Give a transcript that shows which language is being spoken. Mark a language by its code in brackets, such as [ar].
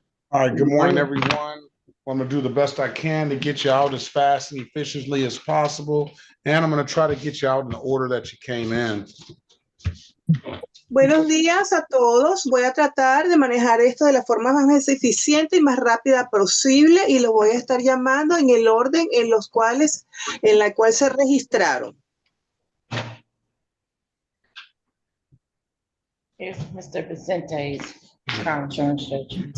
[en] All right, good morning, everyone. I'm gonna do the best I can to get you out as fast and efficiently as possible. And I'm gonna try to get you out in the order that you came in. [es] Buenos días a todos. Voy a tratar de manejar esto de la forma más eficiente y más rápida posible y los voy a estar llamando en el orden en la cual se registraron. [en] If Mr. Vicente's car insurance judge.